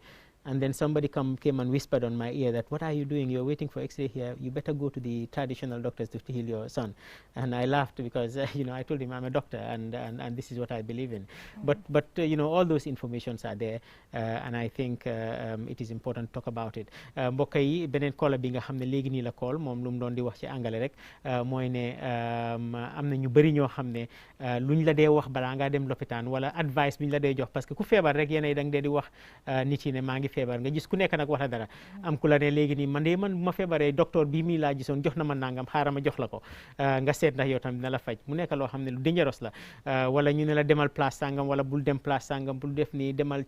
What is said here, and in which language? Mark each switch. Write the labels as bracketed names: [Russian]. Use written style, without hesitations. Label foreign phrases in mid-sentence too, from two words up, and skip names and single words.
[English] And then somebody came and whispered on my ear that, what are you doing? You're waiting for X-ray here. You better go to the traditional doctors to heal your son. And I laughed because, I told him I'm a doctor and this is what I believe in. But all those informations are there. And I think it is important to talk about it. [Wolof] Mbokk yi beneen caller bi nga xam ne léegi nii la call moom lu mu doon di wax ci angale rek mooy ne am na ñu bëri ñoo xam ne luñ la dee wax balaa ngaa dem lopitaan wala advice bi ñu la dee jox [French] parce que [Wolof] ku feebar rek yéen da nga dee di wax nit yi ne maa ngi feebar nga gis ku nekk nag wax la dara am ku la ne léegi nii man ma feebaree docteur bii mii laa gisoon jox na ma nangam xaaral ma jox la ko nga seet ndax yow tam dina la faj mu nekk loo xam ne lu dangereux la wala ñu ne la demal place sangam wala bul dem place sangam bul def nii